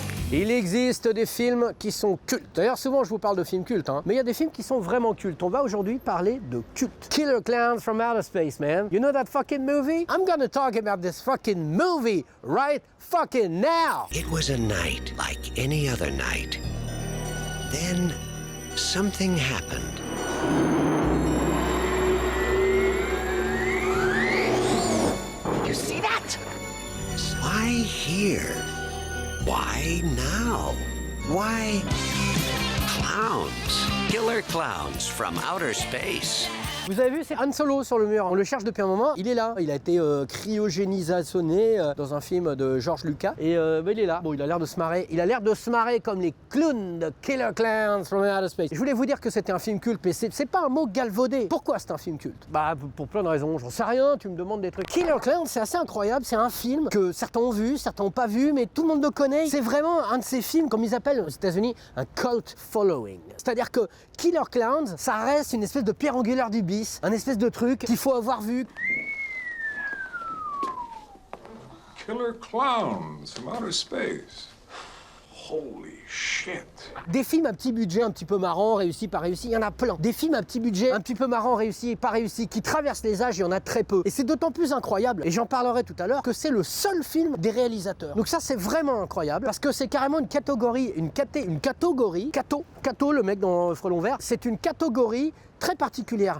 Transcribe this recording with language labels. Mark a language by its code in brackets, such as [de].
[fr] Il existe des films qui sont cultes. D'ailleurs, souvent je vous parle de films cultes, hein. Mais il y a des films qui sont vraiment cultes. On va aujourd'hui parler de culte. [en] Killer Clowns from Outer Space, man. You know that fucking movie? I'm gonna talk about this fucking movie right fucking now. It was a night like any other night. Then something happened. You see that? Why here? Why now? Why clowns? Killer clowns from outer space. [fr] Vous avez vu, c'est Han Solo sur le mur. On le cherche depuis un moment. Il est là. Il a été cryogénisationné dans un film de George Lucas. Et il est là. Bon, il a l'air de se marrer. Il a l'air de se marrer comme les clowns de Killer Clowns from Outer Space. Je voulais vous dire que c'était un film culte, mais c'est pas un mot galvaudé. Pourquoi c'est un film culte? Bah, pour plein de raisons. J'en sais rien. Tu me demandes des trucs. Killer Clowns, c'est assez incroyable. C'est un film que certains ont vu, certains n'ont pas vu, mais tout le monde le connaît. C'est vraiment un de ces films, comme ils appellent aux États-Unis, un cult following. C'est-à-dire que Killer Clowns, ça reste une espèce de pierre angulaire du bis. Un espèce de truc qu'il faut avoir vu. [en] Killer clowns from outer space. Holy shit. [fr] Des films à petit budget, un petit peu marrants, réussis, pas réussis, il y en a plein. Des films à petit budget, un petit peu marrants, réussis, pas réussis, qui traversent les âges, il y en a très peu. Et c'est d'autant plus incroyable, et j'en parlerai tout à l'heure, que c'est le seul film des réalisateurs. Donc ça, c'est vraiment incroyable, parce que c'est carrément une catégorie, Cato, le mec dans Frelon Vert, c'est une catégorie très particulière.